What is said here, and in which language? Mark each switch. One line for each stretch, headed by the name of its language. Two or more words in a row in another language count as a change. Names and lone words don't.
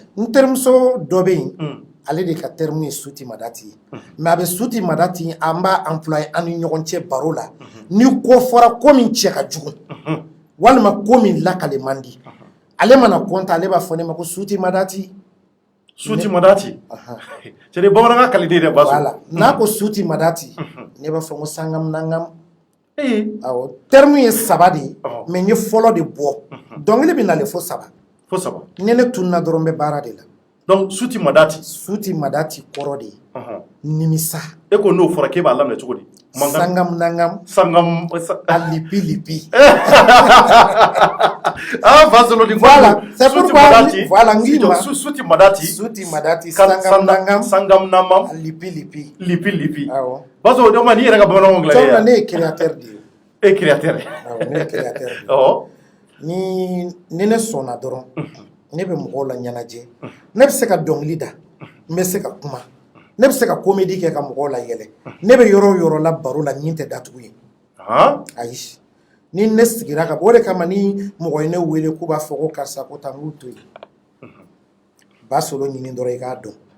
Bambara: n terimuso dɔ bɛ yen ale de ka terme ye suti madati ye mais a bɛ suti madati an b'a employer an ni ɲɔgɔn cɛ baro la ni ko fɔra ko min cɛ ka jugu walima ko min lakale man di ale mana compter ale b'a fɔ ne ma ko suti madati suti madati
French: c'est des bamananga qualité de base
Bambara: voilà n'a ko suti madati ne b'a fɔ ko sangam nangam awɔ terme ye saba de mais n ye fɔlɔ de bɔ dɔnkili bɛ nalen fo saba ne ne tunna dɔrɔn bɛ baara de la donc suti madati kɔrɔ de ye nimisa e ko n'o fɔra k'e b'a laminɛ cogo di sangam nangam a lipi voilà
French: c'est pourquoi voilà ngima
Bambara: suti madati sangam nangam a lipi awɔ baso o ma ni yɛrɛ ka bamananw dilan cɔrɔ ne ye créateur de ye e créateur awɔ ne ye créateur de ye ni ne sɔnna dɔrɔn ne bɛ mɔgɔw la ɲɛnajɛ ne bɛ se ka dɔnkili da n bɛ se ka kuma ne bɛ se ka comédie kɛ ka mɔgɔw la yɛlɛ ne bɛ yɔrɔ o yɔrɔ la baro la ɲin tɛ datugu ye ayi ni ne sigira ka o de kama ni mɔgɔ ye ne wele k'u b'a fɔ ko karisa ko tan k'u to yen ba solo ɲini dɔrɔn i k'a dɔn